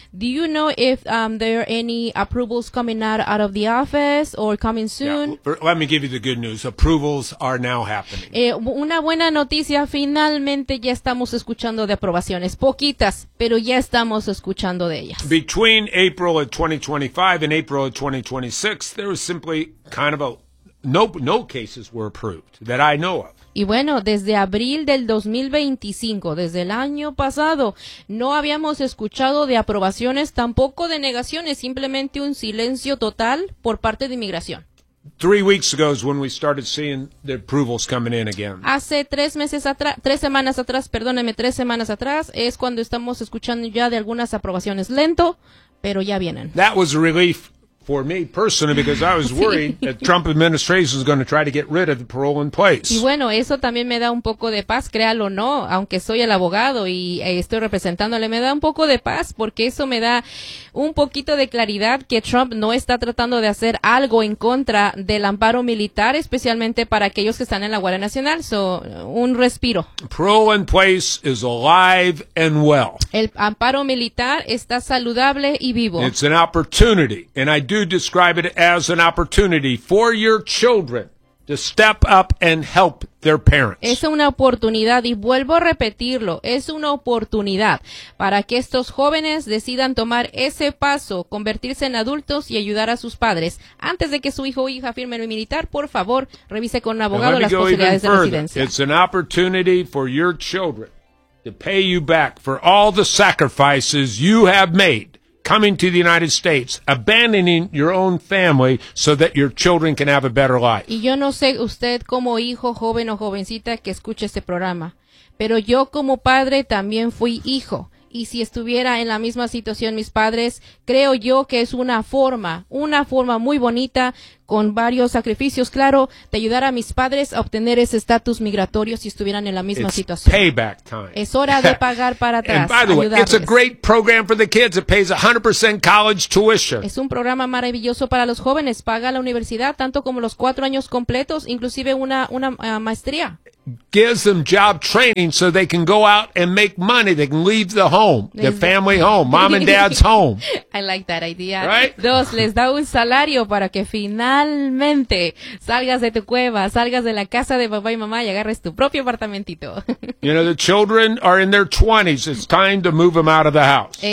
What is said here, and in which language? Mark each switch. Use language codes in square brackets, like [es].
[en] Do you know if there are any approvals coming out of the office or coming soon? Yeah, let me give you the good news. Approvals are now happening. [es] Una buena noticia, finalmente ya estamos escuchando de aprobaciones. Poquitas, pero ya estamos escuchando de ellas. [en] Between April of 2025 and April of 2026, there was simply kind of a no cases were approved that I know of. [es] Y bueno, desde abril del 2025, desde el año pasado, no habíamos escuchado de aprobaciones, tampoco de negaciones, simplemente un silencio total por parte de inmigración. [en] 3 weeks ago is when we started seeing the approvals coming in again. [es] Hace tres semanas atrás, es cuando estamos escuchando ya de algunas aprobaciones, lento, pero ya vienen. [en] That was a relief for me personally, because I was worried that Trump administration is going to try to get rid of the parole in place. [es] Y bueno, eso también me da un poco de paz, créalo o no, aunque soy el abogado y estoy representándole, me da un poco de paz porque eso me da un poquito de claridad que Trump no está tratando de hacer algo en contra del amparo militar, especialmente para aquellos que están en la Guardia Nacional. So, un respiro. [en] Parole in place is alive and well. [es] El amparo militar está saludable y vivo. [en] It's an opportunity, and I do describe it as an opportunity for your children to step up and help their parents. [es] Es una oportunidad, y vuelvo a repetirlo, es una oportunidad para que estos jóvenes decidan tomar ese paso, convertirse en adultos y ayudar a sus padres. Antes de que su hijo o hija firme el militar, por favor, revise con un abogado las posibilidades de residencia. [en] It's an opportunity for your children to pay you back for all the sacrifices you have made coming to the United States, abandoning your own family so that your children can have a better life. [es] Y yo no sé usted como hijo, joven o jovencita que escuche este programa, pero yo como padre también fui hijo. Y si estuviera en la misma situación mis padres, creo yo que es una forma muy bonita con varios sacrificios, claro, de ayudar a mis padres a obtener ese estatus migratorio si estuvieran en la misma situación. [en] Payback time. [es] Es hora de pagar para atrás. [en] And by the way, it's a great program for the kids. It pays 100% college tuition. [es] Es un programa maravilloso para los jóvenes. Paga la universidad tanto como los 4 años completos, inclusive una maestría. [en] Gives them job training so they can go out and make money. They can leave the home, their family home, mom and dad's home. I like that idea. Right? [es] Dos, les da un salario para que finalmente salgas de tu cueva, salgas de la casa de papá y mamá y agarres tu propio apartamentito. [en] You know, the children are in their 20s. It's time to move them out of the house.